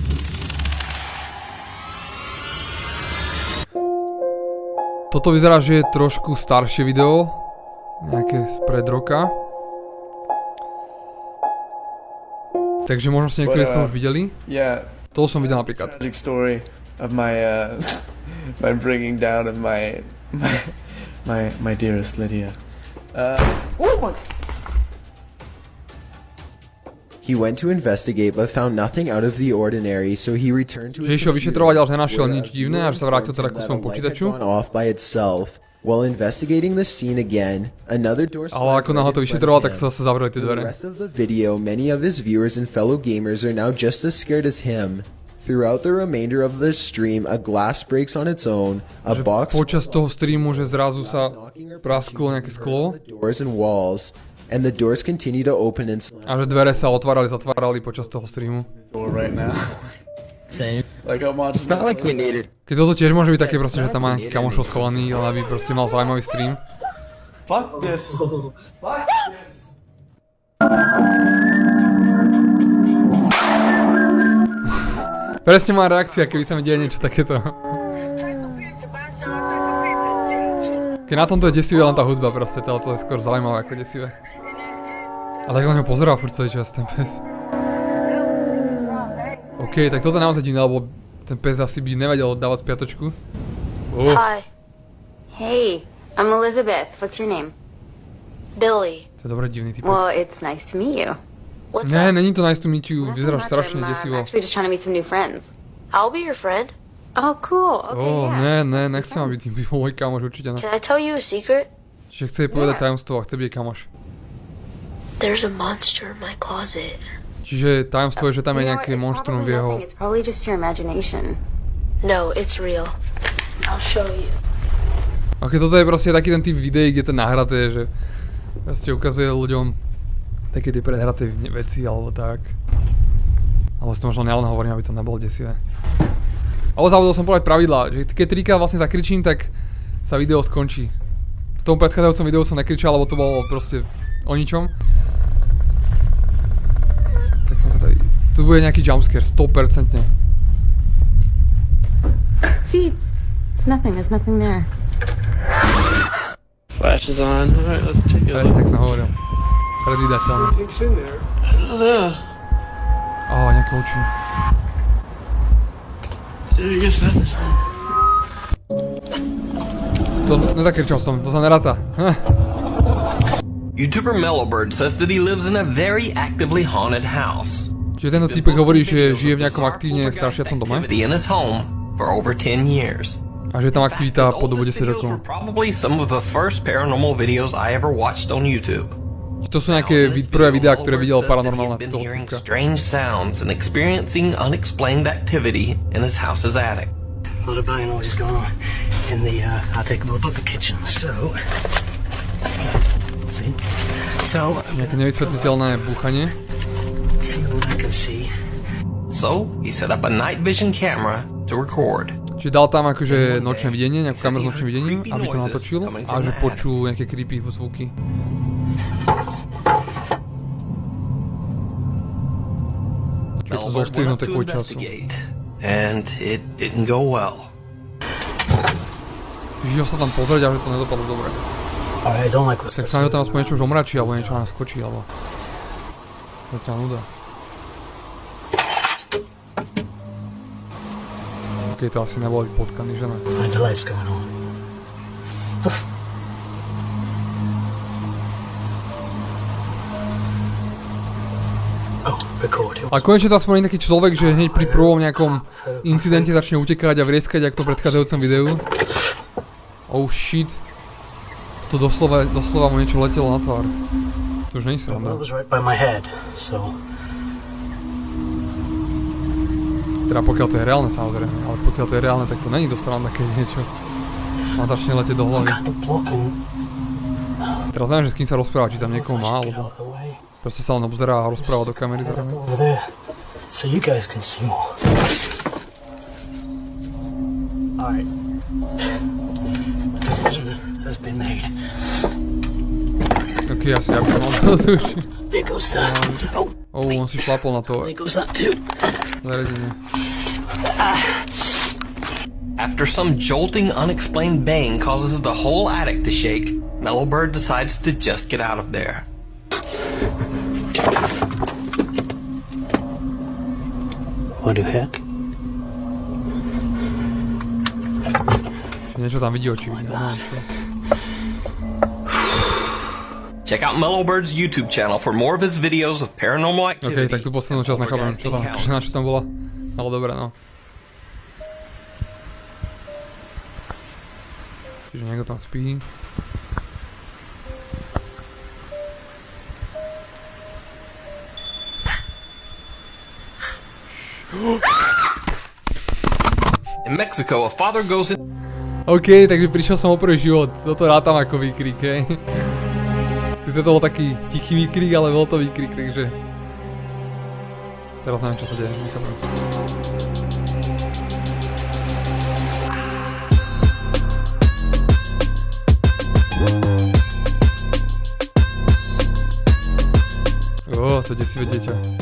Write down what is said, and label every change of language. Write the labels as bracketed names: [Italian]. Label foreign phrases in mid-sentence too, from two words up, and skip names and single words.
[Slovak] Toto vyzerá, že je trošku staršie video, nejaké spred roka. Takže možno ste niektorí z toho už videli. To som videl napríklad. [English] Of my my bringing down of my dearest Lydia. Oh my. He went to investigate but found nothing out of the ordinary, so he returned to his [Slovak] išiel vyšetrovať, ale nenašiel nič divné, až sa vrátil teda ku svojmu počítaču. [English] While investigating the scene again, another door [Slovak] ale ako náhle to vyšetroval, tak sa zase zavreli tie dvere. [English] The rest of the video, many of his viewers and fellow gamers are now just as scared as him. Throughout the remainder of the stream, a glass breaks on its own, a box [Slovak] počas toho streamu, že zrazu sa prasklo nejaké sklo. [English] Doors and walls, and the doors continue to open and [Slovak] a že dvere sa otvárali, zatvárali počas toho streamu. [English] Same. It's not like we need it. [Slovak] Keď toto tiež môže byť také proste, že tam má nejaký kamošov schovaný, ale aby proste mal zaujímavý stream. [English] Fuck this. Fuck this. [Slovak] Presne má reakcia, keby sa mi deje niečo takéto. Keď na tomto je desivé len tá hudba proste, to je skôr zaujímavé ako desivé. A tak on ho pozerá furt celý čas, ten pes. OK, tak toto je naozaj divné, lebo ten pes asi by nevedel dávať spiatočku. [English] Hi. Hey, I'm Elizabeth. What's your name? Billy. [Slovak] To je dobrý divný typ. [English] Well, it's nice to meet you. What's [Slovak] Ne, [English] up? [Slovak] není to [English] nice to meet you, [Slovak] vyzeráš strašne [English] I'm [Slovak] desivo. [English] actually just trying to meet some new friends. I'll be your friend. Oh, cool. Okay, yeah. [Slovak] Ne, nechcem, aby ty byl môj kamoš, určite ne. [English] Can I tell you a secret? [Slovak] Čiže chce jej povedať tajomstvo a chce byť jej kamoš. [English] There's a monster in my closet. [Slovak] Čiže tajomstvo je, že tam je [English] You know [Slovak] nejaké [English] what, it's [Slovak] monštrum [English] probably [Slovak] v jeho... [English] nothing. It's probably just your imagination. No, it's real. I'll show you. [Slovak] Ok, toto je proste taký ten typ videí, kde to nahraté, že proste ukazuje ľuďom také tie predhraté veci, alebo tak. Alebo si to možno nealen hovorím, aby to nebolo desivé. Ale zabudol som povedať pravidlá, že keď trikrát vlastne zakričím, tak sa video skončí. V tom predchádzajúcom videu som nekričal, lebo to bolo proste o ničom. Tak som sa tady... Tu bude nejaký jumpscare, 100%. [English] See, it's nothing. There's nothing there. Flash is on. Alright, let's check it [Slovak] Presne, [English] out. [Slovak] tak som hovoril. Predvídateľné. Nejaké oči. [English] I guess nothing. [Slovak] To nezakričal som, to sa neráta. [English] YouTuber Mellowbird says that he lives in a very actively haunted house. [Slovak] Čiže tento typek hovorí, že žije v nejakom aktívne strašiacom dome. [English] In his home for over 10 years. [Slovak] A že je tam aktivita po dobu 10 rokov. [English] Probably some of the first paranormal videos I ever watched on YouTube. [Slovak] To sú nejaké prvé videá, ktoré videl Paranormálne toho týka. [English] Strange sounds and experiencing unexplained activity in his house's attic. A lot of banging noises going on in the attic above the kitchen. So, see, [Slovak] Nejaké nevysvetliteľné búchanie. [English] see what I can see. So he set up a night vision camera to record. [Slovak] Čiže dal tam akože nočné videnie, nejakú kameru s nočným videním, aby to natočil a že počul nejaké creepy zvuky. Čiže to zostrihnuté kvôli času. [English] And it didn't go well. [Slovak] Čiže sa tam pozrieť a že to nedopadlo dobre. [English] I don't like this. [Slovak] Tak sa na tam aspoň niečo už omračí, alebo niečo nám skočí, alebo... To je ťa nuda. Okej, to asi nebolo potkaný, že ne? [English] The lights going on. Oh, record. [Slovak] Ale konečne to aspoň taký človek, že hneď pri prvom nejakom incidente začne utekať a vrieskať ako v tom predchádzajúcom videu. [English] Oh shit. [Slovak] To doslova mu niečo letelo na tvár. To už nie je sranda. [English] was right by my head, so. [Slovak] Teda pokiaľ to je reálne samozrejme, ale pokiaľ to je reálne, tak to není dosť sranda, keď niečo ma začne letieť do hlavy. Teraz neviem, že s kým sa rozpráva, či tam niekoho má, alebo proste sa len obzerá a rozpráva do kamery zároveň. [English] So you guys can see more. Alright. Decision has been made. [Slovak] Ok, asi ja by som mal to zrušiť. [English] There goes the... Oh, [Slovak] On si šlapol na to [English] there goes that too. [Slovak] zariadenie. [English] After some jolting, unexplained bang causes the whole attic to shake, Mellowbird decides to just get out of there. What the heck? [Slovak] Niečo tam vidí očividne. [English] Check out Mellowbird's YouTube channel for more of his videos of paranormal activity. [Slovak] Ok, tak tu poslednú časť nechápam, čo tam, na čo tam bola. Ale dobre, no. Čiže niekto tam spí. [English] In Mexico, a father goes in... [Slovak] OK, takže prišiel som o prvý život. Toto rátam ako výkrik, hej. Sice to bol taký tichý výkrik, ale bol to výkrik, takže... Teraz neviem, čo sa deje, nechápem. To je desivé dieťa.